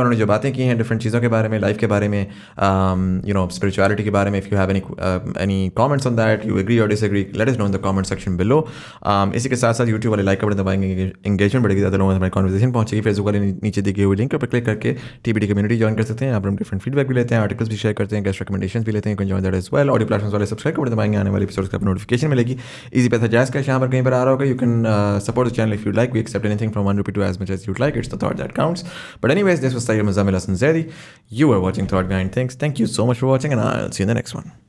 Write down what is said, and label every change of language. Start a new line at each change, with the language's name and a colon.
Urdu: انہوں نے جو باتیں کی ہیں ڈفرینٹ چیزوں کے بارے میں, لائف کے بارے میں, spirituality کے بارے میں,
English: if you have any comments on that, you agree or disagree, let us know in the comment section below.
Urdu: اسی کے ساتھ ساتھ یوٹیوب والے لائک کا بٹن دبائیں گے, انگیجمنٹ بڑھے گی, زیادہ لوگوں سے ہماری کانورسیشن پہنچے گی. فیس بک والے نیچے دی گئی ہوئی لنک پر کلک کر کے TBT کمیونٹی جوائن کر سکتے ہیں. آپ ہم ڈفرینٹ فیڈ بیک بھی لیتے ہیں, آرٹیکلس بھی شیئر کرتے ہیں, گیسٹ ریکمنڈیشنز بھی لیتے ہیں.
English: Join that as well.
Urdu: Audio platforms والے سبسکرائب کا بٹن دبائیں گے, آنے والے ایپیسوڈز کا نوٹیفیکیشن ملے گی. ایزی پیسہ جائز کیش یہاں پر کہیں پر آ رہا ہوگا.
English: You can support the channel if you like. We accept anything from ₹1 to as much as you'd like. It's the thought that counts. But anyways, this was Syed Muneeb Hasan Zaidi. You are watching Thought Behind Things. Thank you so much for watching, and I'll see you in the next one.